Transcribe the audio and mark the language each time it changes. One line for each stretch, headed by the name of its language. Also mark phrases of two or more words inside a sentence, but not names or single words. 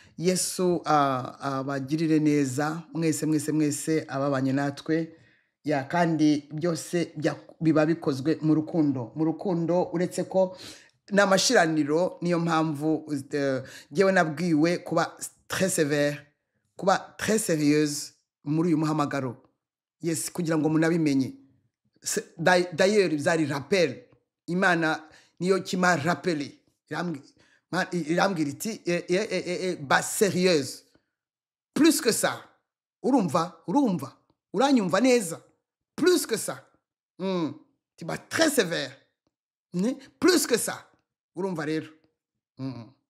Kinyarwanda: Yesu, ah, abagirire neza, mwese, mwese, mwese ababanye natwe. Ya, kandi byose bya-, biba bikozwe mu rukundo. Mu rukundo, uretse ko ni amashiraniro, niyo mpamvu, eh, jyewe nabwiwe kuba
French: très sévère,
Kinyarwanda: kuba
French: très sérieuse
Kinyarwanda: muri uyu muhamagaro. Yes, kugira ngo munabimenye. Se-, day-, d'ailleurs, byari rappel. Imana niyo kima rappelé. Irambwi-, ma-, i-, irambwira iti, "Eh, eh, eh, eh, eh, ba sérieuse."
French: Plus que ça.
Kinyarwanda: Urumva? Urumva? Uranyumva neza?
French: Plus que ça. Mm. Tu vas très sévère. Ni? Plus que ça.
Kinyarwanda: Urumva rero? Mm.